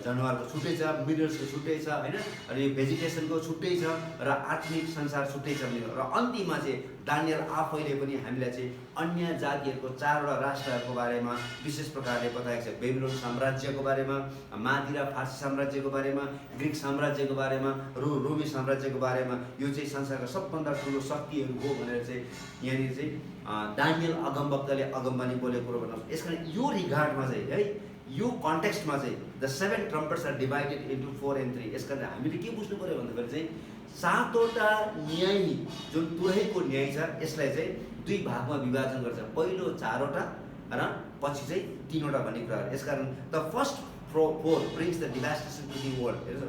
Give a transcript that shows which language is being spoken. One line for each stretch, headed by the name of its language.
Nepali: जनावरको छुट्टै छ, मिनरल्सको छुट्टै छ होइन, अनि यो भेजिटेसनको छुट्टै छ र आत्मिक संसार छुट्टै छ भने। र अन्तिममा चाहिँ दानियल आफैले पनि हामीलाई चाहिँ अन्य जातिहरूको 4वटा राष्ट्रहरूको बारेमा विशेष प्रकारले बताएको छ। बेबिलोन साम्राज्यको बारेमा, मादिरा फारसी साम्राज्यको बारेमा, ग्रिक साम्राज्यको बारेमा, रोमी साम्राज्यको बारेमा, यो चाहिँ संसारका सबभन्दा ठुलो शक्तिहरू हो भनेर चाहिँ यहाँनिर चाहिँ दानियल अगमवक्ताले अगमबानी बोलेको कुरो भन्नु। यसकारण यो रिगार्डमा चाहिँ है यो कन्टेक्स्टमा चाहिँ
English: The 7 trumpets are divided into 4 and 3।
Nepali: यसकारण हामीले के बुझ्नु पऱ्यो भन्दाखेरि चाहिँ 7वटा न्याय जुन तुरैको न्याय छ यसलाई चाहिँ 2 भागमा विभाजन गर्छ। पहिलो 4वटा र पछि चाहिँ 3वटा भन्ने कुराहरू। यसकारण
English: The first 4 brings the devastation to the world.